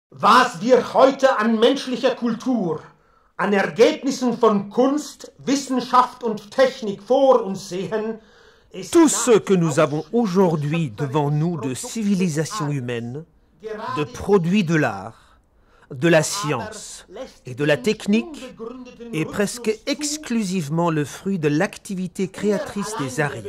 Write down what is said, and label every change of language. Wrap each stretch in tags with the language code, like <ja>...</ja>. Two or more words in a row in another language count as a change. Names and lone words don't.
<de>Was wir heute an menschlicher Kultur, an Ergebnissen von Kunst, Wissenschaft und Technik vor uns sehen,</de> <fr>Tout ce que nous avons aujourd'hui devant nous de civilisation humaine, de produits de l'art, de la science et de la technique est presque exclusivement le fruit de l'activité créatrice des Aryens.</fr>